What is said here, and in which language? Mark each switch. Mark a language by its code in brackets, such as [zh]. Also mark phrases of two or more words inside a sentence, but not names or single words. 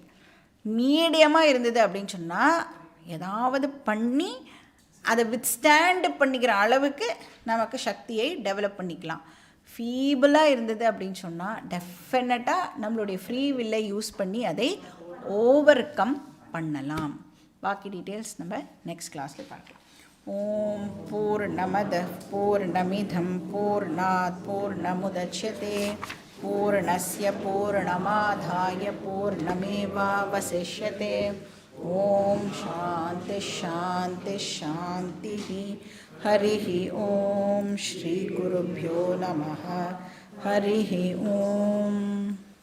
[ta] மீடியமாக இருந்தது அப்படின்னு சொன்னால் ஏதாவது பண்ணி அதை வித்ஸ்டாண்டு பண்ணிக்கிற அளவுக்கு நமக்கு சக்தியை டெவலப் பண்ணிக்கலாம். ஃபீபிளாக இருந்தது அப்படின்னு சொன்னால் டெஃபினட்டாக நம்மளுடைய ஃப்ரீ வில்லை யூஸ் பண்ணி அதை [en] over come [ta] பண்ணலாம். பாக்கி டீட்டெயில்ஸ் நம்ம நெக்ஸ்ட் கிளாஸில் பார்க்கலாம். [sa] ॐ पूर्णमदः पूर्णमिदं पूर्णात् पूर्णमुदच्यते पूर्णस्य पूर्णमादाय पूर्णमेवावशिष्यते. ॐ शान्ति शान्ति शान्ति. हरिः ॐ श्री गुरुभ्यो नमः. हरिः ॐ.